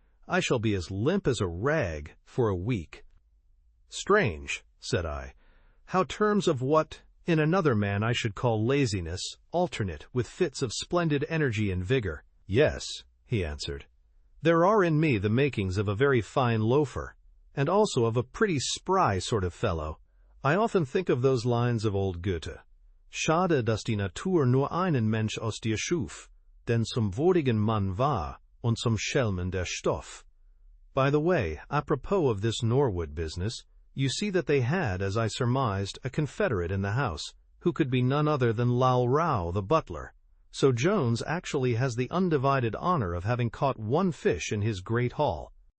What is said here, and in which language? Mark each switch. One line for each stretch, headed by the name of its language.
English: I shall be as limp as a rag for a week." "Strange," said I, "how terms of what, in another man, I should call laziness, alternate with fits of splendid energy and vigor." "Yes," he answered, "there are in me the makings of a very fine loafer, and also of a pretty spry sort of fellow. I often think of those lines of old Goethe:
German: Schade, dass die Natur nur einen Mensch aus dir schuf, denn zum würdigen Mann war und zum Schelmen der Stoff.
English: By the way, apropos of this Norwood business, you see that they had, as I surmised, a confederate in the house, who could be none other than Lal Rao, the butler. So Jones actually has the undivided honor of having caught one fish in his great haul."